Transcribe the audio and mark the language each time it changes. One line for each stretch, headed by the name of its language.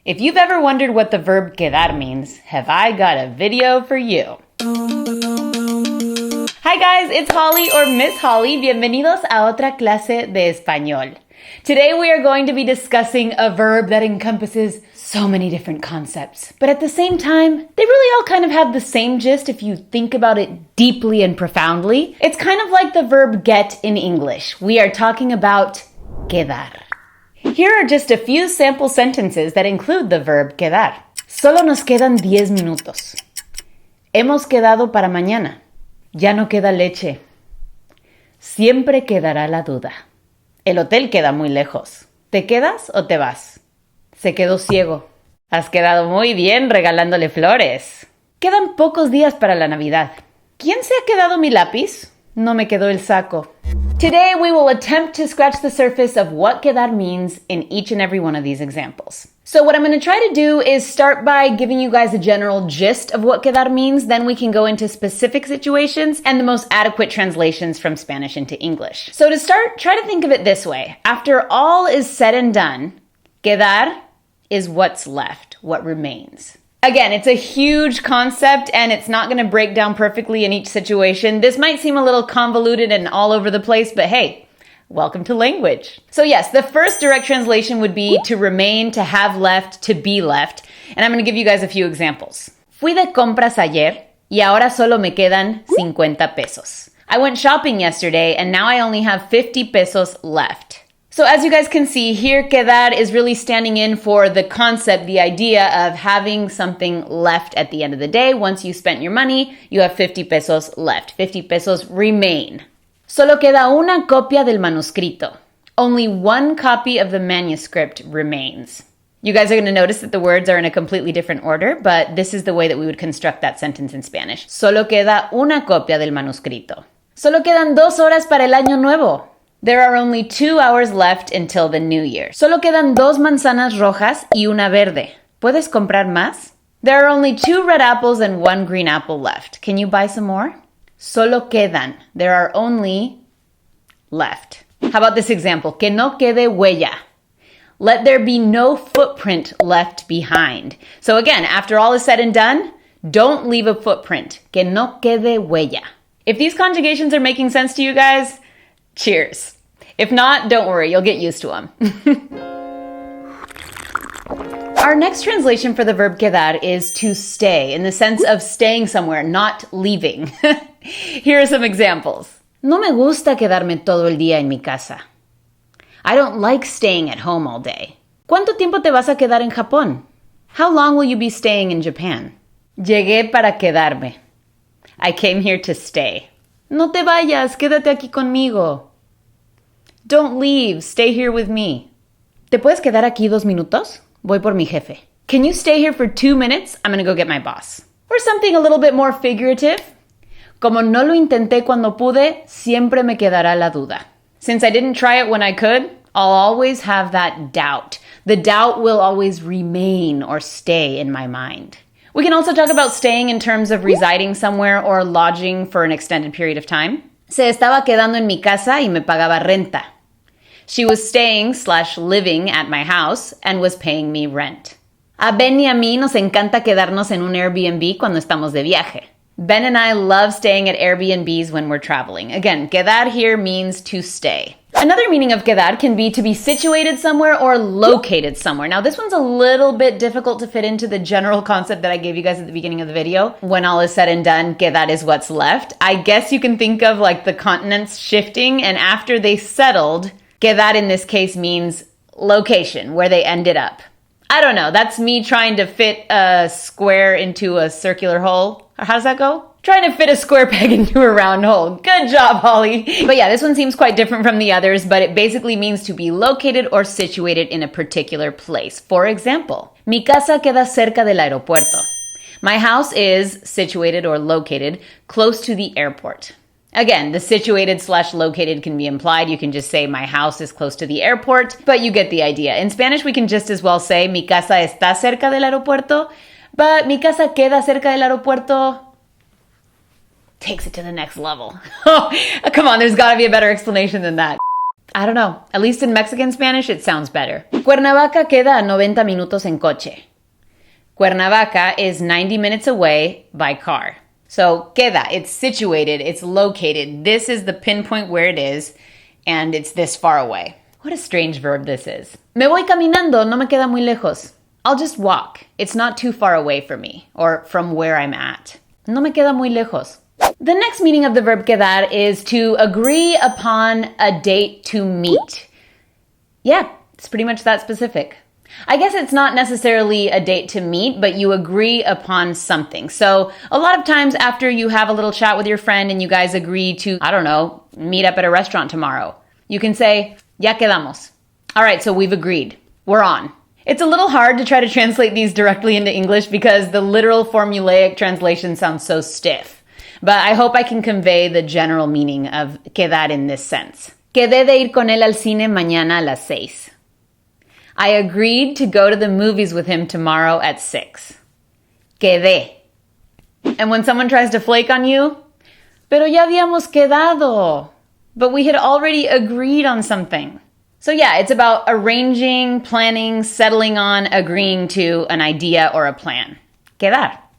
English: If you've ever wondered what the verb quedar means, have I got a video for you. Hi guys, it's Holly or Miss Holly.
Spanish: Bienvenidos a otra clase de español.
English: Today we are going to be discussing a verb that encompasses so many different concepts, but at the same time, they really all kind of have the same gist if you think about it deeply and profoundly. It's kind of like the verb get in English. We are talking about quedar. Here are just a few sample sentences that include the verb quedar.
Spanish: Solo nos quedan 10 minutos. Hemos quedado para mañana. Ya no queda leche. Siempre quedará la duda. El hotel queda muy lejos. ¿Te quedas o te vas? Se quedó ciego. Has quedado muy bien regalándole flores. Quedan pocos días para la Navidad. ¿Quién se ha quedado mi lápiz? No me quedó el saco.
English: Today we will attempt to scratch the surface of what quedar means in each and every one of these examples. So what I'm going to try to do is start by giving you guys a general gist of what quedar means, then we can go into specific situations and the most adequate translations from Spanish into English. So to start, try to think of it this way. After all is said and done, quedar is what's left, what remains. Again, it's a huge concept and it's not going to break down perfectly in each situation. This might seem a little convoluted and all over the place, but hey, welcome to language. So yes, the first direct translation would be to remain, to have left, to be left. And I'm going to give you guys a few examples.
Spanish: Fui de compras ayer y ahora solo me quedan 50 pesos.
English: I went shopping yesterday and now I only have 50 pesos left. So as you guys can see here, quedar is really standing in for the concept, the idea of having something left at the end of the day. Once you spent your money, you have 50 pesos left. 50 pesos remain.
Spanish: Solo queda una copia del manuscrito.
English: Only one copy of the manuscript remains. You guys are going to notice that the words are in a completely different order, but this is the way that we would construct that sentence in Spanish.
Spanish: Solo queda una copia del manuscrito. Solo quedan 2 horas para el año nuevo.
English: There are only 2 hours left until the new year.
Spanish: Solo quedan 2 manzanas rojas y una verde. ¿Puedes comprar más?
English: There are only 2 red apples and 1 green apple left. Can you buy some more?
Spanish: Solo quedan.
English: There are only left. How about this example?
Spanish: Que no quede huella.
English: Let there be no footprint left behind. So again, after all is said and done, don't leave a footprint.
Spanish: Que no quede huella.
English: If these conjugations are making sense to you guys, cheers. If not, don't worry, you'll get used to them. Our next translation for the verb quedar is to stay, in the sense of staying somewhere, not leaving. Here are some examples.
Spanish: No me gusta quedarme todo el día en mi casa.
English: I don't like staying at home all day.
Spanish: ¿Cuánto tiempo te vas a quedar en Japón?
English: How long will you be staying in Japan?
Spanish: Llegué para quedarme.
English: I came here to stay.
Spanish: No te vayas, quédate aquí conmigo.
English: Don't leave, stay here with me.
Spanish: ¿Te puedes quedar aquí 2 minutos? Voy por mi jefe.
English: Can you stay here for 2 minutes? I'm gonna go get my boss. Or something a little bit more figurative.
Spanish: Como no lo intenté cuando pude, siempre me quedará la duda.
English: Since I didn't try it when I could, I'll always have that doubt. The doubt will always remain or stay in my mind. We can also talk about staying in terms of residing somewhere or lodging for an extended period of time.
Spanish: Se estaba quedando en mi casa y me pagaba renta.
English: She was staying/living at my house and was paying me rent.
Spanish: A Ben y a mí nos encanta quedarnos en un Airbnb cuando estamos de viaje.
English: Ben and I love staying at Airbnbs when we're traveling. Again, quedar here means to stay. Another meaning of quedar can be to be situated somewhere or located somewhere. Now, this one's a little bit difficult to fit into the general concept that I gave you guys at the beginning of the video. When all is said and done, quedar is what's left. I guess you can think of like the continents shifting, and after they settled, quedar in this case means location, where they ended up. I don't know, that's me trying to fit a square into a circular hole. How does that go? Trying to fit a square peg into a round hole. Good job, Holly. But yeah, this one seems quite different from the others, but it basically means to be located or situated in a particular place. For example,
Spanish: mi casa queda cerca del aeropuerto.
English: My house is situated or located close to the airport. Again, the situated/located can be implied. You can just say my house is close to the airport, but you get the idea. In Spanish, we can just as well say
Spanish: mi casa está cerca del aeropuerto,
English: but
Spanish: mi casa queda cerca del aeropuerto
English: takes it to the next level. Oh, come on, there's got to be a better explanation than that. I don't know. At least in Mexican Spanish, it sounds better.
Spanish: Cuernavaca queda a 90 minutos en coche.
English: Cuernavaca is 90 minutes away by car. So, queda, it's situated, it's located. This is the pinpoint where it is, and it's this far away. What a strange verb this is.
Spanish: Me voy caminando, no me queda muy lejos.
English: I'll just walk. It's not too far away from me, or from where I'm at.
Spanish: No me queda muy lejos.
English: The next meaning of the verb quedar is to agree upon a date to meet. Yeah, it's pretty much that specific. I guess it's not necessarily a date to meet, but you agree upon something. So a lot of times after you have a little chat with your friend and you guys agree to, I don't know, meet up at a restaurant tomorrow, you can say,
Spanish: ya quedamos.
English: All right, so we've agreed. We're on. It's a little hard to try to translate these directly into English because the literal formulaic translation sounds so stiff. But I hope I can convey the general meaning of quedar in this sense.
Spanish: Quedé de ir con él al cine mañana a las 6.
English: I agreed to go to the movies with him tomorrow at 6. Quedé. And when someone tries to flake on you,
Spanish: pero ya habíamos quedado.
English: But we had already agreed on something. So yeah, it's about arranging, planning, settling on, agreeing to an idea or a plan. Quedar.